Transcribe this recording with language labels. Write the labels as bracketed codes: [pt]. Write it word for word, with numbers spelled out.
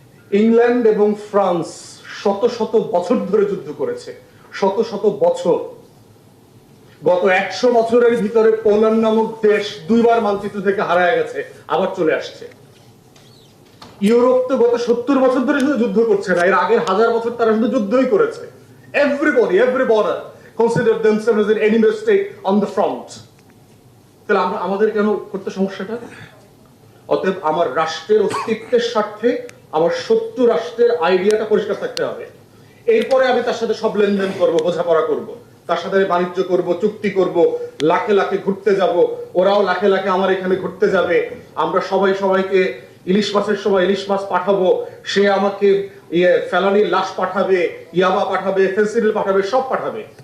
[bn] England এবং France শত শত বছর ধরে যুদ্ধ করেছে, শত শত বছর, গত একশো বছরের ভিতরে পোল্যান্ড নামক দেশ দুইবার মানচিত্র থেকে হারায় গেছে, আবার চলে আসছে। ইউরোপ তো গত সত্তর বছর ধরে শুধু যুদ্ধ করছে না, এর আগের হাজার বছর তারা শুধু যুদ্ধই করেছে। [en] Everybody, every border consider themselves as an enemy state on the front. [bn] তাহলে আমরা আমাদের কেন করতে সমস্যাটা? অতএব আমার রাষ্ট্রের অস্তিত্বের স্বার্থে আমার শত্রু রাষ্ট্রের আইডিয়াটা পরিষ্কার থাকতে হবে। এরপরে আমি তার সাথে সব লেনদেন করবো, বোঝাপড়া করবো, তার সাথে আমি বাণিজ্য করব, চুক্তি করব, লাখে লাখে ঘুরতে যাব, ওরাও লাখে লাখে আমার এখানে ঘুরতে যাবে, আমরা সবাই সবাইকে ইলিশ মাছের সময় ইলিশ মাছ পাঠাবো, সে আমাকে ইয়ে ফেলানির লাশ পাঠাবে, ইয়াবা পাঠাবে, ফেন্সিডিল পাঠাবে, সব পাঠাবে।